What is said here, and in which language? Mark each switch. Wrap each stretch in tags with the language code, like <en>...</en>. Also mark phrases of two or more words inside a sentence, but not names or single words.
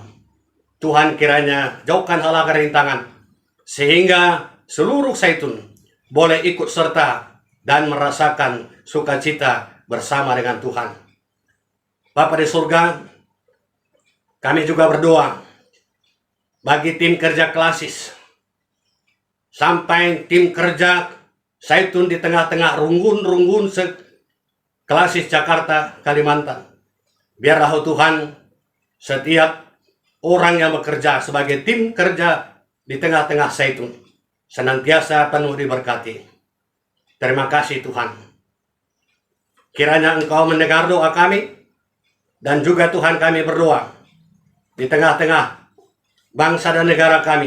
<id>Tuhan kiranya jauhkan halangan rintangan, sehingga seluruh Zaitun boleh ikut serta dan merasakan sukacita bersama dengan Tuhan. Bapa di surga, kami juga berdoa bagi tim kerja klasis, sampai tim kerja Zaitun di tengah-tengah runggun-runggun klasis Jakarta, Kalimantan. Biarlah Tuhan, setiap orang yang bekerja sebagai tim kerja di tengah-tengah Zaitun senantiasa penuh diberkati. Terima kasih Tuhan. Kiranya Engkau mendengar doa kami, dan juga Tuhan kami berdoa di tengah-tengah bangsa dan negara kami.</id>